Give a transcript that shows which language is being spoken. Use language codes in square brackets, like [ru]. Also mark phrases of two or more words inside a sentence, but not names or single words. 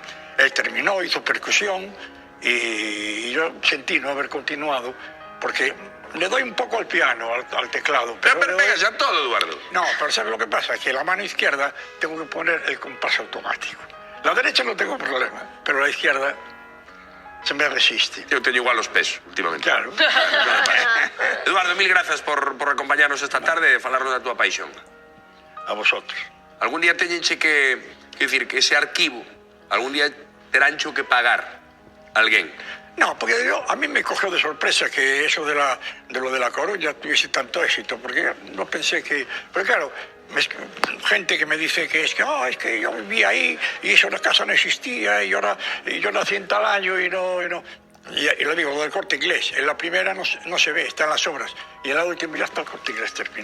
[es] Él terminó, hizo percusión y yo sentí no haber continuado porque le doy un poco al piano, al teclado. Pero le doy- pegas a todo, Eduardo. No, pero ¿sabes lo que pasa? Que la mano izquierda tengo que poner el compás automático. La derecha no tengo problema, pero la izquierda se me resiste. [gl] Eu teño igual os pés, últimamente. Claro. Eduardo, mil grazas por acompañarnos esta tarde e falarnos da túa paixón. [es] A vosotros. [gl] Algún día teñenche que decir que ese arquivo, algún día teráncho que pagar alguén. [es] No, porque a mí me cogió de sorpresa que eso de lo de La Coruña tuviese tanto éxito, porque no pensé que... Pero claro, gente que me dice que es que yo vivía ahí y eso en la casa no existía y yo nací en tal año y no... Y le digo, lo del Corte Inglés, en la primera no se ve, está en las obras, y en la última ya está el Corte Inglés terminado.